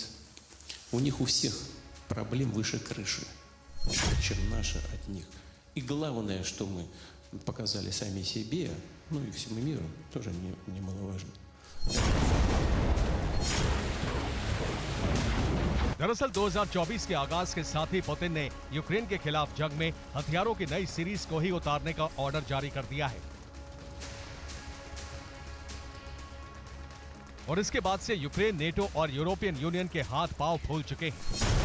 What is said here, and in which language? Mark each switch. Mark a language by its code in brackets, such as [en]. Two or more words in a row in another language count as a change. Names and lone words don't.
[ru] У них у всех проблем выше крыши, чем наша от них. И главное, что мы показали сами себе, ну и всему миру, тоже немаловажно. [hi] दरअसल 2024 के आगाज के साथ ही पुतिन ने यूक्रेन के खिलाफ जंग में हथियारों की नई सीरीज को ही उतारने का ऑर्डर जारी कर दिया है। और इसके बाद से यूक्रेन नेटो और यूरोपियन यूनियन के हाथ पांव फूल चुके हैं।